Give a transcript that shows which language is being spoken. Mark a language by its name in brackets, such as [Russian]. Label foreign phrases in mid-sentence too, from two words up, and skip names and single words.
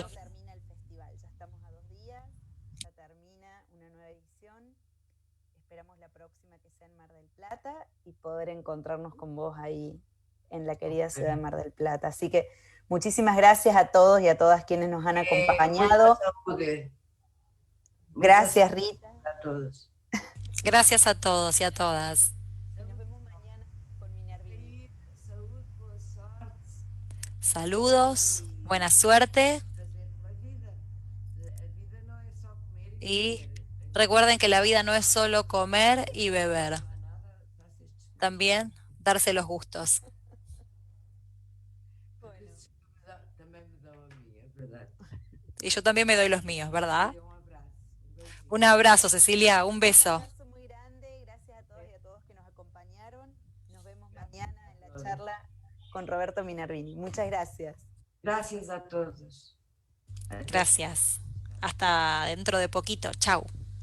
[Spanish] Termina el festival, ya estamos a 2 días, ya termina una nueva edición, esperamos la próxima que sea en Mar del Plata y poder encontrarnos con vos ahí en la querida ciudad de Mar del Plata. Así que muchísimas gracias a todos y a todas quienes nos han acompañado. Gracias, Rita. A todos. Gracias a todos y a todas. Nos vemos mañana con Minervini. [Portuguese] Saúde, boa sorte. [Spanish] Saludos, buena suerte [Portuguese] Fazer pela vida. A vida não é só comer e [Spanish] y [Portuguese] beber. [Spanish] recuerden que la vida no es solo comer y beber, [Portuguese] Não há nada, faça estes [Spanish] también darse los gustos. [Portuguese] também me dão a mim, é verdade. [Spanish] Y yo también me doy los míos, ¿verdad? [Portuguese] Um abraço. Beijinho. [Spanish] Un abrazo, Cecilia, un Un beso. abrazo muy grande, gracias a todos y a todos que nos acompañaron. Nos vemos mañana en la charla con Roberto Minervini. Muchas gracias. Gracias a todos. Gracias. Hasta dentro de poquito. Chau.